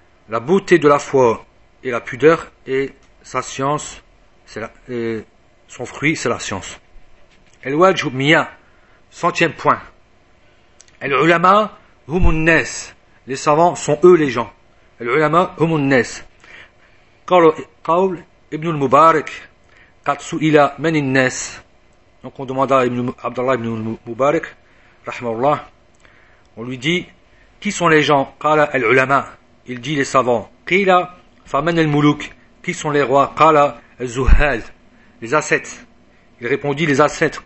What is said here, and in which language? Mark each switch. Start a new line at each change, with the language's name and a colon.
French: La beauté de la foi est la pudeur. Et sa science, son fruit, c'est la science.
Arabic: El-Wajhu Mia,
French: 100e point.
Arabic: El-Ulama Humunnes.
French: Les savants sont eux les gens.
Arabic: El-Ulama Humunnes. قول ابن المبارك قد سئل من الناس.
French: Donc on demanda à Abdallah ibn al-Mubarak
Arabic: رحمه الله,
French: on lui dit qui sont les gens.
Arabic: قال العلماء,
French: il dit les savants.
Arabic: قيل فمن الملوك,
French: qui sont les rois.
Arabic: قال الزهال,
French: les ascètes. Il répondit les ascètes.